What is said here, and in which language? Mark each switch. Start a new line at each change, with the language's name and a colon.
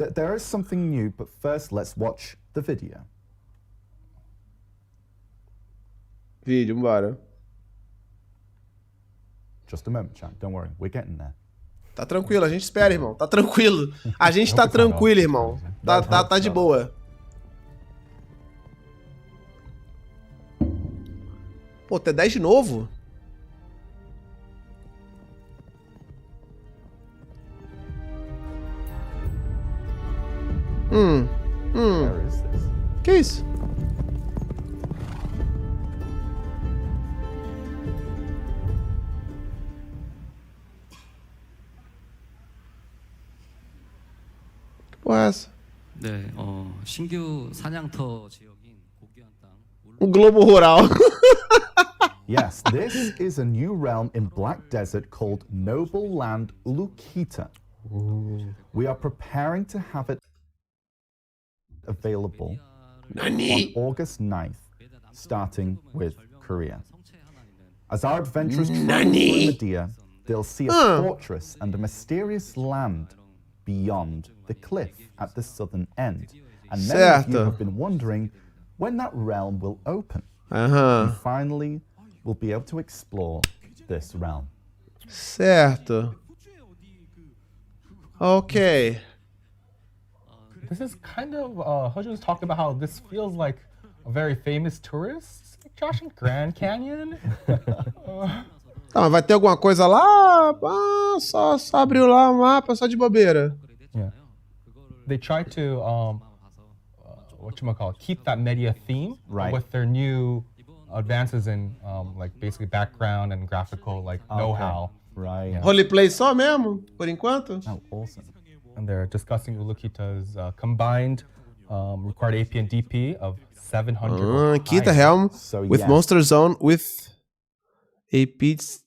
English: There is something new, but first let's watch the video.
Portuguese: Vídeo, vambora.
English: Just a moment, chat. Don't worry, we're getting there.
Portuguese: Tá tranquilo, a gente espera, irmão. Tá tranquilo. A gente tá tranquilo, irmão. Tá de boa. Pô, tem 10 de novo?
English: Where is this?
Portuguese: Que isso? Que porra é essa?
Korean: 네, 신규 사냥터 지역인 고귀한 땅.
Portuguese: Globo Rural.
English: Yes, this is a new realm in Black Desert called Noble Land Ulukita. We are preparing to have it available on August 9th, starting with Korea. As our adventurers travel through Medea, they'll see a fortress and a mysterious land beyond the cliff at the southern end. And many of you have been wondering when that realm will open. And finally, we'll be able to explore this realm.
Portuguese: Certo.
English: Okay. This is kind of Hojo was talking about how this feels like a very famous tourist attraction, Grand Canyon.
Portuguese: Tá, mas vai ter alguma coisa lá? Só abriu lá o mapa, só de bobeira.
English: Yeah. They try to keep that Medea theme with their new advances in like basically background and graphical know-how. Right. Yeah.
Portuguese: Roleplay só mesmo, por enquanto?
English: Oh, awesome. And they're discussing Ulukita's combined required AP and DP of 700. Kita Helm with Monster Zone with AP.